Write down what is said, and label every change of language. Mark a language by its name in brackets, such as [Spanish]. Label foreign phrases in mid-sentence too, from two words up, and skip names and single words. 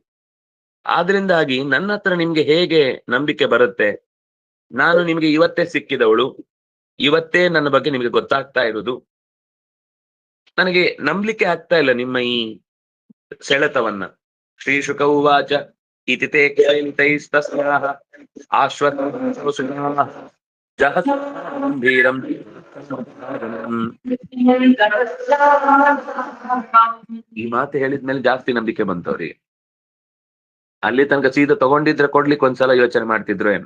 [Kannada] ಆದ್ರಿಂದಾಗಿ ನನ್ನ ಹತ್ರ ನಿಮ್ಗೆ ಹೇಗೆ ನಂಬಿಕೆ ಬರುತ್ತೆ? ನಾನು ನಿಮ್ಗೆ ಇವತ್ತೇ ಸಿಕ್ಕಿದವಳು, ಇವತ್ತೇ ನನ್ನ ಬಗ್ಗೆ ನಿಮ್ಗೆ ಗೊತ್ತಾಗ್ತಾ ಇರುವುದು. ನನಗೆ ನಂಬಲಿಕ್ಕೆ ಆಗ್ತಾ ಇಲ್ಲ ನಿಮ್ಮ ಈ ಸೆಳೆತವನ್ನ. [Sanskrit] ಶ್ರೀ ಶುಕ ಉವಾಚ ಇತಿ ತೇ ಕ್ಷೈಲಿತೈಸ್ತಸ್ಯಾಃ ಜಹಸಂಭೀರಂ. [Kannada] ಈ ಮಾತು ಹೇಳಿದ್ಮೇಲೆ ಜಾಸ್ತಿ ನಂಬಿಕೆ ಬಂತವ್ರಿಗೆ. ಅಲ್ಲಿ ತನಕ ಸೀದಾ ತಗೊಂಡಿದ್ರೆ ಕೊಡ್ಲಿಕ್ಕೆ ಒಂದ್ಸಲ ಯೋಚನೆ ಮಾಡ್ತಿದ್ರು ಏನು.